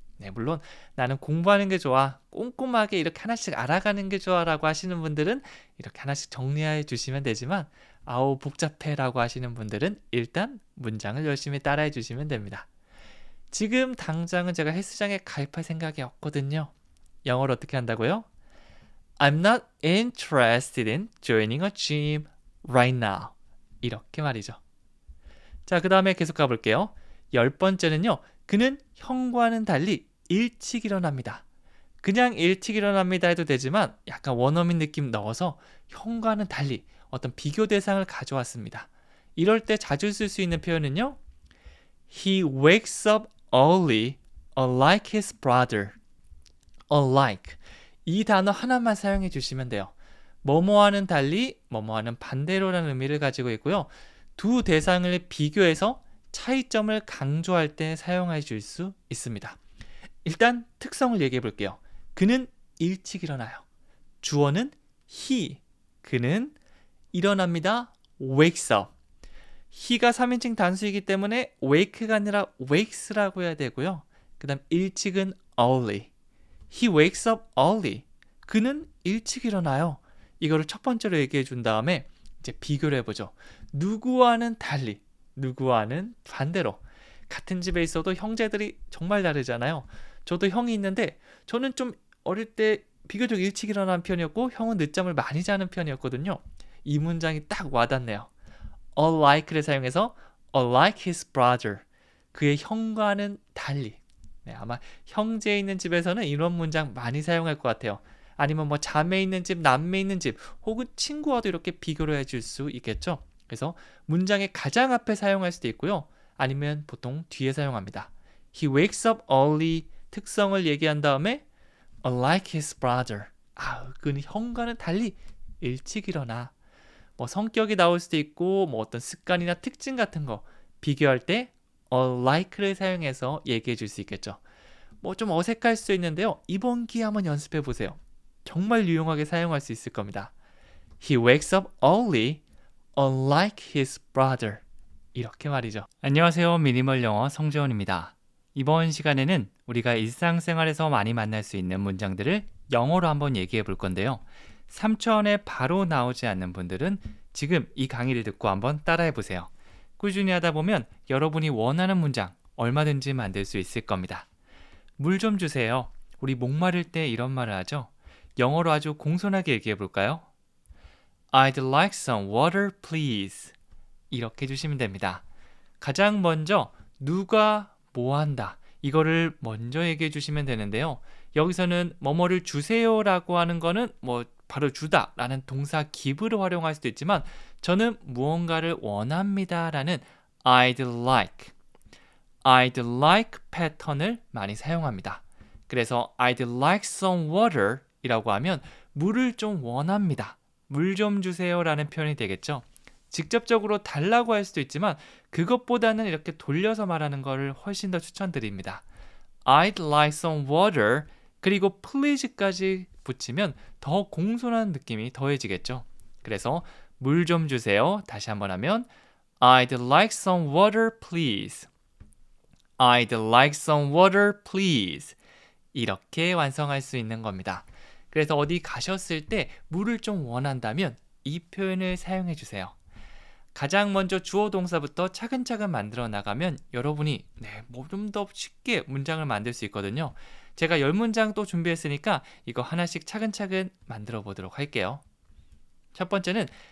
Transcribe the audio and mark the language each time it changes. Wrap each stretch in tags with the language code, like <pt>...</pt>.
<ko>네, 물론 나는 공부하는 게 좋아. 꼼꼼하게 이렇게 하나씩 알아가는 게 좋아라고 하시는 분들은 이렇게 하나씩 정리해 주시면 되지만 복잡해라고 하시는 분들은 일단 문장을 열심히 따라해 주시면 됩니다. 지금 당장은 제가 헬스장에 가입할 생각이 없거든요. 영어로 어떻게 한다고요?</ko> <en>I'm not interested in joining a gym right now.</en> <ko>이렇게 말이죠. 자, 그 다음에 계속 가볼게요. 10번째는요. 그는 형과는 달리 일찍 일어납니다. 그냥 일찍 일어납니다 해도 되지만 약간 원어민 느낌 넣어서 형과는 달리 어떤 비교 대상을 가져왔습니다. 이럴 때 자주 쓸 수 있는 표현은요.</ko> <en>He wakes up early, unlike his brother. unlike.</en> <ko>이 단어 하나만 사용해 주시면 돼요. 뭐뭐와는 달리, 뭐뭐와는 반대로라는 의미를 가지고 있고요. 두 대상을 비교해서 차이점을 강조할 때 사용해 줄 수 있습니다. 일단 특성을 얘기해 볼게요. 그는 일찍 일어나요. 주어는 he. 그는 일어납니다.</ko> <en>wakes up.</en> <ko>he가 3인칭 단수이기 때문에 wake가 아니라 wakes라고 해야 되고요. 그 다음 일찍은 early.</ko> <en>He wakes up early.</en> <ko>그는 일찍 일어나요. 이거를 첫 번째로 얘기해 준 다음에 이제 비교를 해보죠. 누구와는 달리, 누구와는 반대로. 같은 집에 있어도 형제들이 정말 다르잖아요. 저도 형이 있는데 저는 좀 어릴 때 비교적 일찍 일어나는 편이었고 형은 늦잠을 많이 자는 편이었거든요. 이 문장이 딱 와닿네요. unlike를 사용해서</ko> <en>unlike his brother.</en> <ko>그의 형과는 달리. 네, 아마 형제 있는 집에서는 이런 문장 많이 사용할 것 같아요. 아니면 자매 있는 집, 남매 있는 집, 혹은 친구와도 이렇게 비교를 해줄 수 있겠죠. 그래서 문장의 가장 앞에 사용할 수도 있고요. 아니면 보통 뒤에 사용합니다.</ko> <en>He wakes up early</en> <ko>특성을 얘기한 다음에</ko> <en>unlike his brother.</en> <ko>그는 형과는 달리 일찍 일어나. 성격이 나올 수도 있고 어떤 습관이나 특징 같은 거 비교할 때 unlike를 사용해서 얘기해 줄 수 있겠죠. 좀 어색할 수 있는데요. 이번 기회에 한번 연습해 보세요. 정말 유용하게 사용할 수 있을 겁니다.</ko> <en>He wakes up early, unlike his brother.</en> <ko>이렇게 말이죠. 안녕하세요. 미니멀 영어 성재원입니다. 이번 시간에는 우리가 일상생활에서 많이 만날 수 있는 문장들을 영어로 한번 얘기해 볼 건데요. 3초 안에 바로 나오지 않는 분들은 지금 이 강의를 듣고 한번 따라해 보세요. 꾸준히 하다 보면 여러분이 원하는 문장 얼마든지 만들 수 있을 겁니다. 물 좀 주세요. 우리 목마를 때 이런 말을 하죠. 영어로 아주 공손하게 얘기해 볼까요?</ko> <en>I'd like some water, please.</en> <ko>이렇게 해주시면 됩니다. 가장 먼저 누가 뭐 한다. 이거를 먼저 얘기해 주시면 되는데요. 여기서는 뭐뭐를 주세요라고 하는 거는 바로 주다 라는 동사 give를 활용할 수도 있지만 저는 무언가를 원합니다 라는</ko> <en>I'd like</en> <ko>패턴을 많이 사용합니다. 그래서</ko> <en>I'd like some water</en> <ko>이라고 하면 물을 좀 원합니다. 물 좀 주세요 라는 표현이 되겠죠. 직접적으로 달라고 할 수도 있지만 그것보다는 이렇게 돌려서 말하는 것을 훨씬 더 추천드립니다.</ko> <en>I'd like some water</en> <ko>그리고 please까지 붙이면 더 공손한 느낌이 더해지겠죠. 그래서 물 좀 주세요. 다시 한번 하면</ko> <en>I'd like some water please. I'd like some water please.</en> <ko>이렇게 완성할 수 있는 겁니다. 그래서 어디 가셨을 때 물을 좀 원한다면 이 표현을 사용해 주세요. 가장 먼저 주어 동사부터 차근차근 만들어 나가면 여러분이 좀 더 쉽게 문장을 만들 수 있거든요. 제가 10문장 또 준비했으니까 이거 하나씩 차근차근 만들어 보도록 할게요. 첫 번째는</ko>